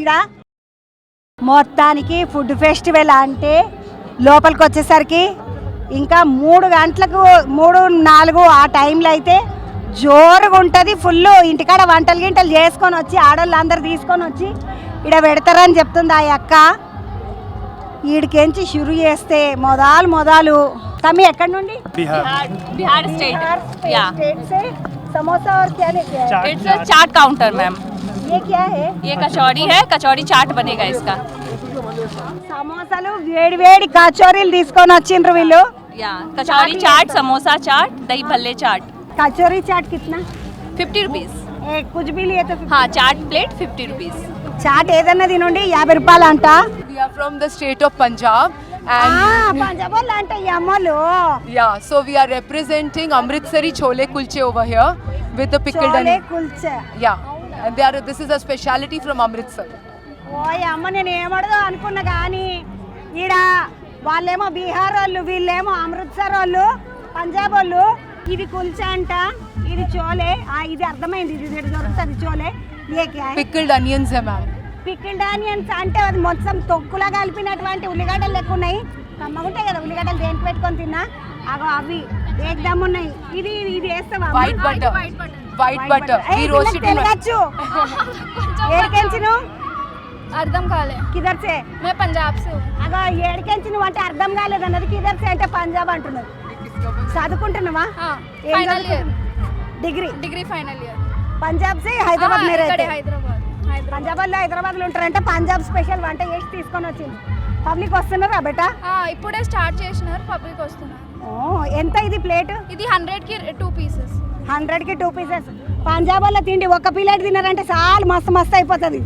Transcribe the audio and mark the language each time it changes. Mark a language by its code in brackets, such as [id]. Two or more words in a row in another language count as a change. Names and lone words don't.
[te] ఇక్కడ మొత్తానికి [en] food festival [te] అంటే లోపలికి వచ్చేసరికి ఇంకా 3 గంటలకు 3-4 ఆ టైంలో అయితే జోరుగా ఉంటుంది. ఫుల్ ఇంటికాడ వంటలు గింటలు చేసుకొని వచ్చి ఆడవాళ్ళు అందరు తీసుకొని వచ్చి ఇక్కడ పెడతారని చెప్తుంది ఆ అక్క. ఈడికెంచి షురు చేస్తే మొదలు తమ్మి ఎక్కడి నుండి? [hi] बिहार स्टेट. स्टेट से समोसा और क्या लेके आए? [en] it's chaat counter ma'am. [hi] ये क्या है? ये कचौड़ी है, कचौड़ी चाट बनेगा इसका. [te] సమోసాలు వేడి కచోరీలు తీసుకొని వచ్చిండ్రు వీళ్ళు. [hi] या कचौड़ी चाट, समोसा चाट, दही भल्ले चाट. कचोरी चाट कितना? 50 रुपीज. कुछ भी लिए तो हाँ, चाट प्लेट 50 रुपीज. [te] చాట్ ఏదన్నా తినండి 50 రూపాయలు అంట. [en] We are from the state of Punjab [te] పంజాబ్ వాళ్ళు అంటే ఈ అమ్మలు. [en] yeah, so we are representing Amritsari chole kulche over here with the pickled చోలే onion. కుల్చే. Yeah, and this is a speciality from Amritsar. [te] ఓయ్ అమ్మ నేను ఏమడదో అనుకున్నా కానీ ఈడ వాళ్ళేమో బీహార్ వాళ్ళు, వీళ్ళేమో అమృత్సర్ వాళ్ళు, పంజాబ్ వాళ్ళు. ఇది కుల్చా అంట, ఇది చోలే. ఇది అర్థమైంది, ఇది దొరుకుతుంది చోలే. [hi] ये क्या है? [en] Pickled onions hai ma'am. pickled onions [te] అంటే అది మొత్తం తొక్కులా కలిపినటువంటి ఉల్లిగడ్డలు లెక్క ఉన్నాయి. కమ్మగుంటాయి కదా ఉల్లిగడ్డలు, దేనికి పెట్టుకొని తిన్నా అగో అవి ఏకదమ్ ఉన్నాయి. ఇది వేస్తావా? [en] White butter. We roast it in [te] తెలుగచ్చు. ఏడికెంచి నువ్వు? అర్థం కాలే. [hi] किधर से? मैं पंजाब से. [te] అగో ఏడికెంచి నువ్వు అంటే అర్థం కాలేదు అన్నది. [hi] किधर से [te] అంటే పంజాబ్ అంటున్నది. చదువుకుంటున్నావా? [en] final year. డిగ్రీ final year. [hi] पंजाब से हैदराबाद में रहते. హైదరాబాద్. [te] హైదరాబాద్లో ఉంటారంటే పంజాబ్ స్పెషల్ వంట చేసి తీసుకొని వచ్చింది. పబ్లిక్ వస్తున్నారా బేటా? ఇప్పుడే స్టార్ట్ చేసినారు, పబ్లిక్ వస్తున్నారు. ఎంత ఇది ప్లేట్? ఇది 100కి 2 పీసెస్. 100కి 2 పీసెస్. పంజాబ్ వాళ్ళ తిండి ఒక్క ప్లేట్ తిన్నారంటే చాలా మస్తు అయిపోతుంది.